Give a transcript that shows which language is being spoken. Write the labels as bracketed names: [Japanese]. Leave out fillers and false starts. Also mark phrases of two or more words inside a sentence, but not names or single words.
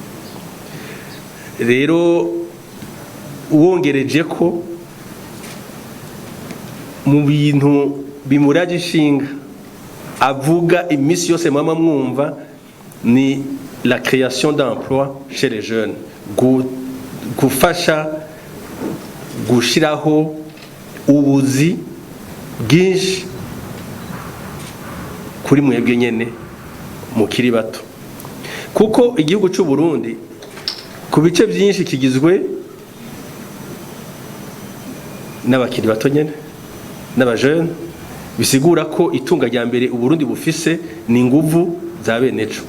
[Rundi] rero wongereje ko mu bintu bimuraje ishinga avuga imisi yose mama mwumva ni [French] la création d'emplois chez les jeunes [Rundi] gufasha gushiraho ubuzi bwinshi kuri mwebwe nyene mukiri bato, kuko igihugu cy'u Burundi ku bice byinshi kigizwe n'abakiri bato nyene n'abajene, bisigura ko itunga rya mbere u Burundi bufise ni inguvu za beneco.